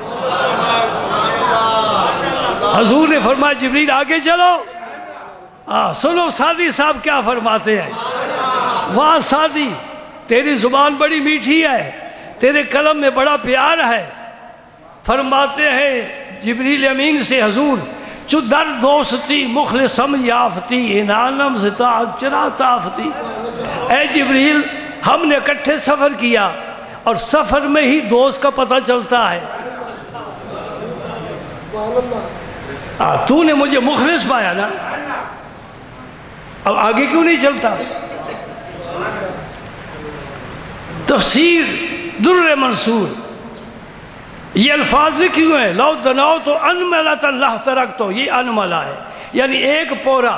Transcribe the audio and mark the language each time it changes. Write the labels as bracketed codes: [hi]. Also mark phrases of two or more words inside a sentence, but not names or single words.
[ur] حضور نے فرمایا جبریل آگے چلو۔ سنو سعدی صاحب کیا فرماتے ہیں، واہ سعدی تیری زبان بڑی میٹھی ہے، تیرے قلم میں بڑا پیار ہے۔ فرماتے ہیں جبریل امین سے حضور، [fa] چو در دوستی مخلصم یافتی انانم زتا چرا تافتی۔ [ur] اے جبریل ہم نے اکٹھے سفر کیا اور سفر میں ہی دوست کا پتہ چلتا ہے، تو نے مجھے مخلص پایا نا، اب آگے کیوں نہیں چلتا؟ تفسیر در منصور یہ الفاظ لکھی ہوئے ہیں، [ar] لو دنوت انملۃ اللہ ترکتو، [ur] یہ انملہ ہے یعنی ایک پورا۔